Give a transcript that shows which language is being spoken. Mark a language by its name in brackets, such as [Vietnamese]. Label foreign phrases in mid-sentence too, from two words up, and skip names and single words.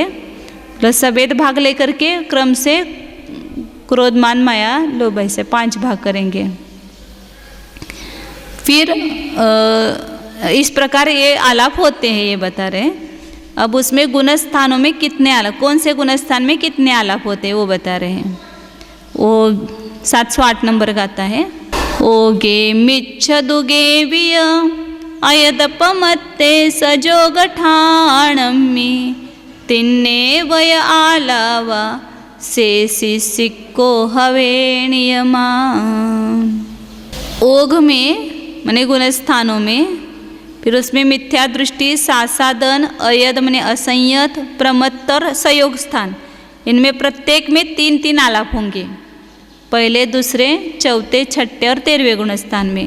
[Hindi] प्लस सवेद भाग लेकर के क्रम से क्रोध मान माया लोभ ऐसे 5 भाग करेंगे। फिर इस प्रकार ये आलाप होते हैं, ये बता रहे हैं। अब उसमें गुणस्थानों में कितने आलाप, कौन से गुणस्थान में कितने आलाप होते हैं वो बता रहे हैं। वो 708 नंबर का आता है। [Prakrit languages] ओगे मिच्छ दुगे विय अयदपमत्ते सजोगठाणम्मि तिन्ने वय आलावा शेषि सिक्को हवे नियमा। [Hindi] ओघ में माने गुणस्थानों में, फिर उसमें मिथ्या दृष्टि, सासादन, अयद माने असंयत, प्रमत्त और संयोग स्थान, इनमें प्रत्येक में 3-3 आलाप होंगे। पहले, दूसरे, चौथे, छठे और 13वें गुणस्थान में।